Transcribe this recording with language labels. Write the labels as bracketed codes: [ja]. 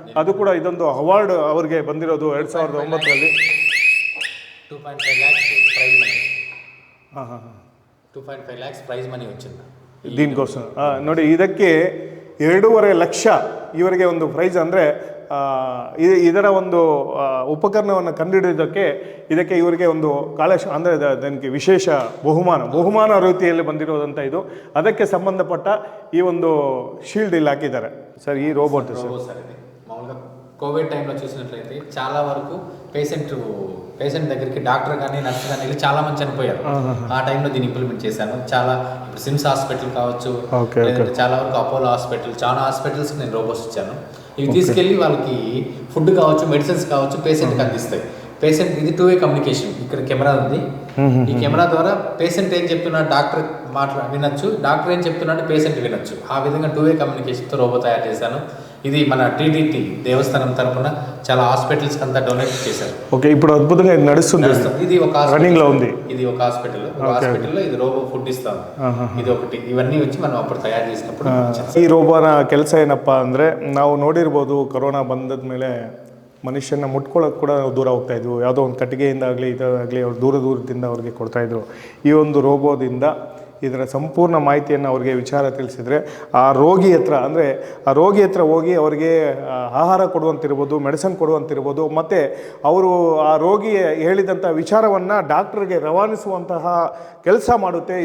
[kn] ಅದು ಕೂಡ ಇದೊಂದು ಅವಾರ್ಡ್ ಅವರಿಗೆ ಬಂದಿರೋದು 2009ರಲ್ಲಿ. [te] 2.5 lakhs prize money. 2.5 lakhs prize money వచ్చింది దీనికోసం. [kn] ನೋಡಿ, ಇದಕ್ಕೆ 2.5 ಲಕ್ಷ ಇವರಿಗೆ ಒಂದು ಪ್ರೈಸ್. ಅಂದರೆ ಇದರ ಒಂದು ಉಪಕರಣವನ್ನು ಕಂಡುಹಿಡಿಯೋದಕ್ಕೆ ಇದಕ್ಕೆ ಇವರಿಗೆ ಒಂದು ಅಂದರೆ ಅದಕ್ಕೆ ವಿಶೇಷ ಬಹುಮಾನ ರೀತಿಯಲ್ಲಿ ಬಂದಿರೋದಂಥ ಇದು. ಅದಕ್ಕೆ ಸಂಬಂಧಪಟ್ಟ ಈ ಒಂದು ಶೀಲ್ಡ್ ಇಲ್ಲಿ ಹಾಕಿದ್ದಾರೆ ಸರ್. ಈ ರೋಬೋಟ್ [te] సర్ ఇది మామూలుగా కోవిడ్ టైంలో చూసినట్లయితే చాలా వరకు పేషెంట్ దగ్గరికి డాక్టర్ కానీ నర్స్ కానీ వెళ్ళి చాలా మంది చనిపోయారు. ఆ టైంలో దీన్ని ఇంప్లిమెంట్ చేశాను. చాలా ఇప్పుడు సిమ్స్ హాస్పిటల్ కావచ్చు, లేదంటే చాలా వరకు అపోలో హాస్పిటల్, చాలా హాస్పిటల్స్కి నేను రోబోట్స్ ఇచ్చాను. ఇవి తీసుకెళ్ళి వాళ్ళకి ఫుడ్ కావచ్చు, మెడిసిన్స్ కావచ్చు పేషెంట్కి అందిస్తాయి. పేషెంట్ ఇది 2-way కమ్యూనికేషన్. ఇక్కడ కెమెరా ఉంది, ఈ కెమెరా ద్వారా పేషెంట్ ఏం చెప్తున్నాడు డాక్టర్ వినొచ్చు, డాక్టర్ ఏం చెప్తున్నాడు పేషెంట్ వినొచ్చు. ఆ విధంగా 2-way కమ్యూనికేషన్తో రోబో తయారు చేశాను. ఇది మన టీటీటీ దేవస్థానం తరపున చాలా హాస్పిటల్స్కి అంతా డొనేట్ చేశారు. ఓకే, ఇప్పుడు అద్భుతంగా ఇది నడుస్తుంది. ఇది ఒక రన్నింగ్లో ఉంది. ఇది ఒక హాస్పిటల్లో ఇది ರೋಬೋ ಫುಡ್ ಇಸ್ತಾವೆ. ಇದು ఒకటి. ಇವన్నీ వచ్చి మనం ಅప్పుడు ತಯಾರು చేసినప్పుడు [kn] ಈ ರೋಬೋನ ಕೆಲಸ ಏನಪ್ಪ ಅಂದರೆ, ನಾವು ನೋಡಿರ್ಬೋದು ಕೊರೋನಾ ಬಂದದ ಮೇಲೆ ಮನುಷ್ಯನ ಮುಟ್ಕೊಳ್ಳೋಕೆ ಕೂಡ ದೂರ ಹೋಗ್ತಾಯಿದ್ವು. ಯಾವುದೋ ಒಂದು ಕಟ್ಟಿಗೆಯಿಂದಾಗಲಿ ಇದಾಗಲಿ ಅವ್ರು ದೂರದಿಂದ ಅವ್ರಿಗೆ ಕೊಡ್ತಾಯಿದ್ರು. ಈ ಒಂದು ರೋಬೋದಿಂದ ಇದರ ಸಂಪೂರ್ಣ ಮಾಹಿತಿಯನ್ನು ಅವ್ರಿಗೆ ವಿಚಾರ ತಿಳಿಸಿದರೆ ಆ ರೋಗಿ ಹತ್ರ ಹೋಗಿ ಅವರಿಗೆ ಆಹಾರ ಕೊಡುವಂತಿರ್ಬೋದು, ಮೆಡಿಸಿನ್ ಕೊಡುವಂತಿರ್ಬೋದು, ಮತ್ತು ಅವರು ಆ ರೋಗಿ ಹೇಳಿದಂಥ ವಿಚಾರವನ್ನು ಡಾಕ್ಟ್ರಿಗೆ ರವಾನಿಸುವಂತಹ ಕೆಲಸ ಮಾಡುತ್ತೆ.